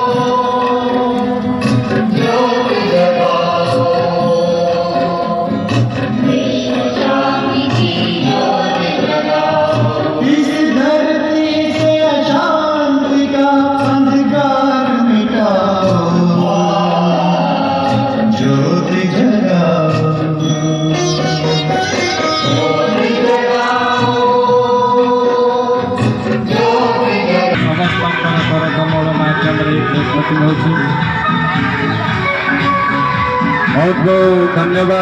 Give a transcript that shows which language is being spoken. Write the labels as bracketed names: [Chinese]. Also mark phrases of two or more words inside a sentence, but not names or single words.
[Hindi] ज्योति जगाओ विश्व शांति की ज्योति जगाओ इस धरती से अशांति का अंधकार ज्योति जगाओ [Odia] ସମସ୍ତଙ୍କର କମଳ ମାଧ୍ୟମରେ ଉନ୍ନତି ହେଉଛି। ବହୁତ ବହୁତ ଧନ୍ୟବାଦ।